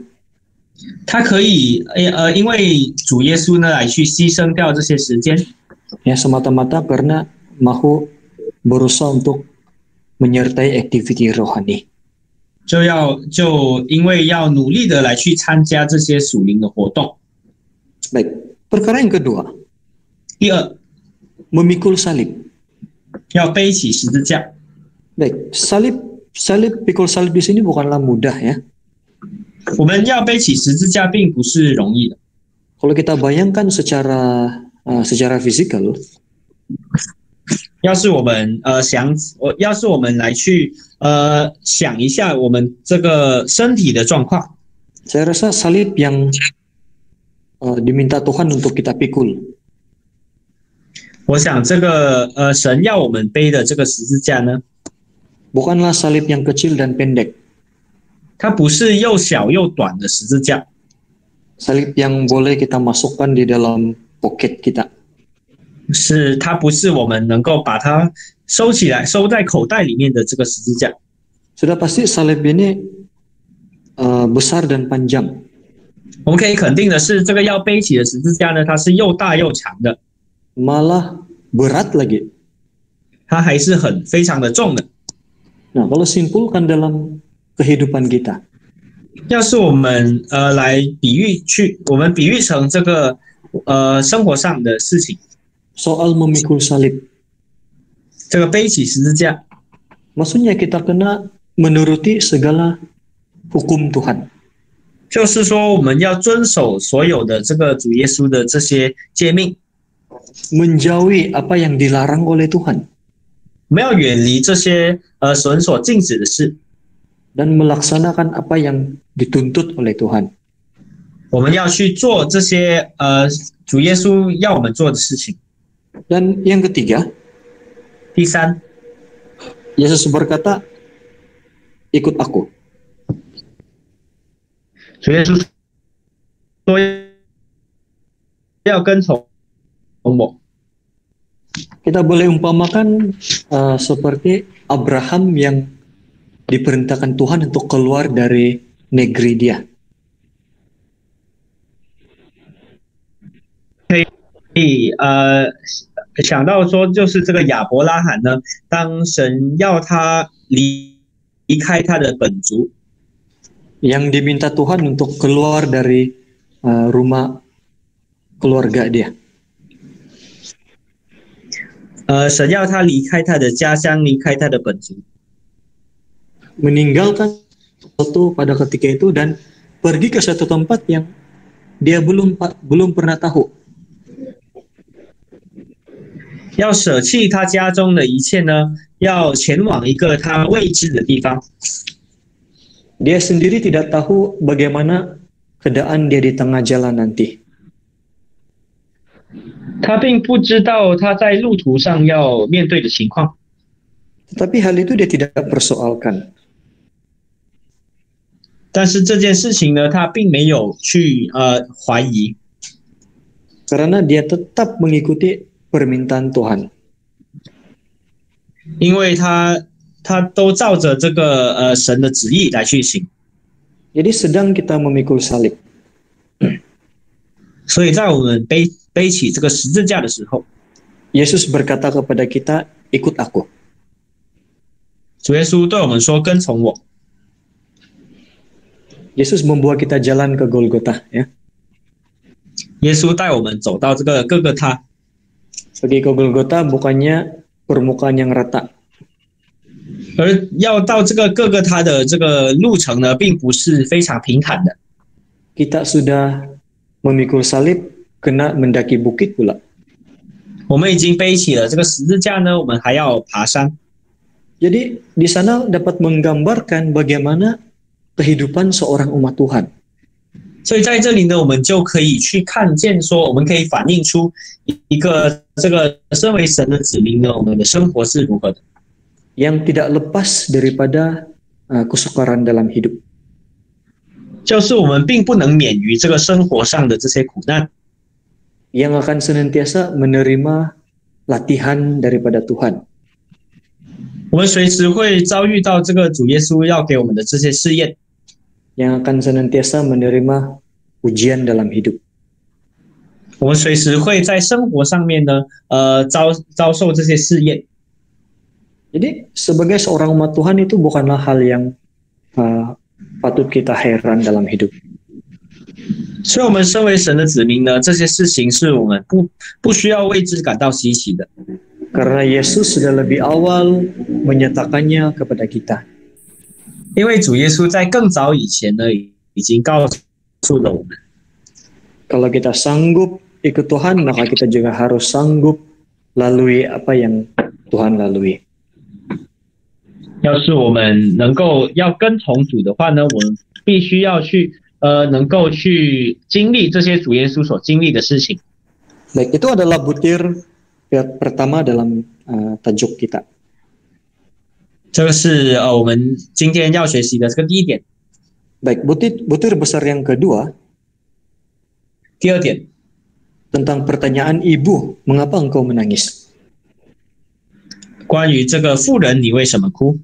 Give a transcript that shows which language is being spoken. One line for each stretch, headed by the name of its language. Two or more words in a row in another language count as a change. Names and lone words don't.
Chinese: 他可以因为主耶稣呢来去牺牲掉这些时间，
Malay: Ya, semata-mata karena mahu berusaha untuk menyertai aktiviti rohani.
Chinese: 就因为要努力的来去参加这些属灵的活动。
Malay: Baik, perkara yang kedua,
Chinese: 第二，
Malay: memikul salib.
Chinese: 要背起十字架。
Malay: Baik, pikul salib di sini bukanlah mudah ya.
Chinese: 我们要背起十字架并不是容易的。
Malay: Kalau kita bayangkan secara fisikal,
Chinese: 要是我们来去想一下我们这个身体的状况，
Malay: saya rasa salib yang diminta Tuhan untuk kita pikul.
Chinese: 我想这个神要我们背的这个十字架呢，
Malay: bukanlah salib yang kecil dan pendek.
Chinese: 它不是又小又短的十字架，
Malay: Salib yang boleh kita masukkan di dalam pocket kita.
Chinese: 它不是我们能够把它收起来收在口袋里面的这个十字架。
Malay: Sudah pasti salib ini besar dan panjang.
Chinese: 我们可以肯定的是，这个要背起的十字架呢，它是又大又长的，
Malay: Malah berat lagi.
Chinese: 它还是非常的重的。
Malay: Nah, kalau simpulkan dalam kehidupan kita,
Chinese: 要是我们来我们比喻成这个生活上的事情，
Malay: soal memikul salib,
Chinese: 这个背起十字架，
Malay: maksudnya kita kena menuruti segala hukum Tuhan.
Chinese: 就是说我们要遵守所有的这个主耶稣的这些诫命，
Malay: Menjauhi apa yang dilarang oleh Tuhan.
Chinese: 我们要远离这些神所禁止的事。
Malay: dan melaksanakan apa yang dituntut oleh Tuhan.
Chinese: 我们要去做这些主耶稣要我们做的事情。
Malay: Dan yang ketiga,
Chinese: 第三，
Malay: Yesus berkata, ikut aku.
Chinese: 主耶稣说要跟从我。
Malay: Kita boleh umpamakan seperti Abraham yang diperintahkan Tuhan untuk keluar dari negeri dia.
Chinese: 可以想到说，就是这个亚伯拉罕呢，当神要他离开他的本族，
Malay: yang diminta Tuhan untuk keluar dari rumah keluarga dia.
Chinese: 神要他离开他的家乡，离开他的本族，
Malay: meninggalkan sesuatu pada ketika itu dan pergi ke satu tempat yang dia belum pernah tahu.
Chinese: 要舍弃他家中的一切呢，要前往一个他未知的地方。
Malay: Dia sendiri tidak tahu bagaimana keadaan dia di tengah jalan nanti.
Chinese: 他并不知道他在路途上要面对的情况，
Malay: Tetapi hal itu dia tidak persoalkan.
Chinese: 但是这件事情呢，他并没有去怀疑，
Malay: Karena dia tetap mengikuti permintaan Tuhan.
Chinese: 因为他都照着这个神的旨意来去行。
Malay: Jadi sedang kita memikul salib.
Chinese: 所以在我们背起这个十字架的时候，
Malay: Yesus berkata kepada kita, ikut aku.
Chinese: 主耶稣对我们说：“跟从我。”
Malay: Yesus membawa kita jalan ke Golgota, ya.
Chinese: 耶稣带我们走到这个各个他，
Malay: Pergi ke Golgota bukannya permukaan yang rata.
Chinese: 而要到这个各个他的这个路程呢，并不是非常平坦的。
Malay: Kita sudah memikul salib, kena mendaki bukit pula.
Chinese: 我们已经背起了这个十字架呢，我们还要爬山。
Malay: Jadi di sana dapat menggambarkan bagaimana kehidupan seorang umat Tuhan.
Chinese: 所以在这里呢，我们就可以去看见说，我们可以反映出一个这个身为神的子民呢，我们的生活是如何的。
Malay: Yang tidak lepas daripada kesukaran dalam hidup.
Chinese: 就是我们并不能免于这个生活上的这些苦难，
Malay: Yang akan senantiasa menerima latihan daripada Tuhan.
Chinese: 我们随时会遭遇到这个主耶稣要给我们的这些试验，
Malay: Yang akan senantiasa menerima ujian dalam hidup.
Chinese: 我们随时会在生活上面呢，遭受这些试验。
Malay: Jadi sebagai seorang umat Tuhan itu bukanlah hal yang patut kita heran dalam hidup.
Chinese: 所以，我们身为神的子民呢，这些事情是我们不需要为之感到稀奇的，
Malay: Karena Yesus sudah lebih awal menyatakannya kepada kita.
Chinese: 因为主耶稣在更早以前呢，已经告诉了我们，
Malay: Kalau kita sanggup ikut Tuhan, maka kita juga harus sanggup lalui apa yang Tuhan lalui.
Chinese: 要是我们能够要跟从主的话呢，我们必须要去能够去经历这些主耶稣所经历的事情。
Malay: Baik, itu adalah butir pertama dalam tajuk kita.
Chinese: 这个是我们今天要学习的这个第一点。
Malay: Baik, butir besar yang kedua
Chinese: 第二点，
Malay: tentang pertanyaan ibu, mengapa engkau menangis?
Chinese: 关于这个妇人，你为什么哭？